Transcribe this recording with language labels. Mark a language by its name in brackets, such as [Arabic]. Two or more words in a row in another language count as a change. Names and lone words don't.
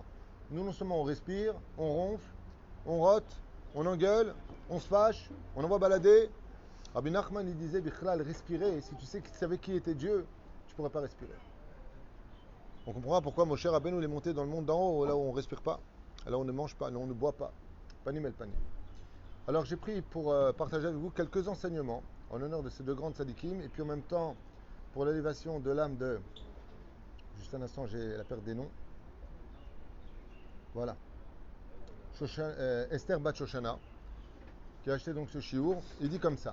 [French] Nous, non seulement on respire, on ronfle, on rote, on engueule, on se fâche, on envoie balader. Rabbi Nachman, il disait, Bichlal, respirer. Si tu savais qui était Dieu, tu ne pourrais pas respirer. On comprendra pourquoi Moshe Rabbeinu est monté dans le monde d'en haut, là où on ne respire pas, là où on ne mange pas, là où on ne boit pas. [Hebrew] פנים אל פנים. [French] Alors j'ai pris pour partager avec vous quelques enseignements en l'honneur de ces deux grandes tzadikim, et puis en même temps, pour l'élévation de l'âme de... Juste un instant, j'ai la perte des noms. Voilà. Esther Bat Shoshana, qui a acheté donc ce chiour, il dit comme ça.